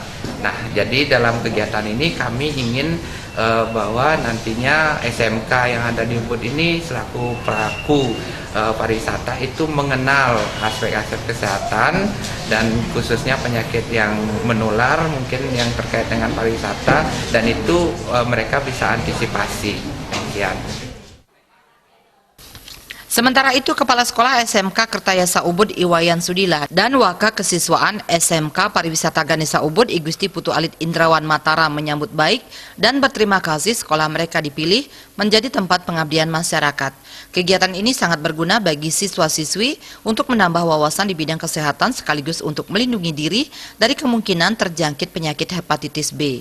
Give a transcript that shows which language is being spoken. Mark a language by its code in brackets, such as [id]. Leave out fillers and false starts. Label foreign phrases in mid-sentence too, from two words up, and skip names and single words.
[id] Nah, jadi dalam kegiatan ini kami ingin bahwa nantinya SMK yang ada di Ubud ini selaku pelaku pariwisata itu mengenal aspek-aspek kesehatan dan khususnya penyakit yang menular mungkin yang terkait dengan pariwisata, dan itu mereka bisa antisipasi. Demikian. Sementara itu, Kepala Sekolah SMK Kertayasa Ubud Iwayan Sudila dan Waka Kesiswaan SMK Pariwisata Ganesa Ubud I Gusti Putu Alit Indrawan Mataram menyambut baik dan berterima kasih sekolah mereka dipilih menjadi tempat pengabdian masyarakat. Kegiatan ini sangat berguna bagi siswa-siswi untuk menambah wawasan di bidang kesehatan sekaligus untuk melindungi diri dari kemungkinan terjangkit penyakit hepatitis B.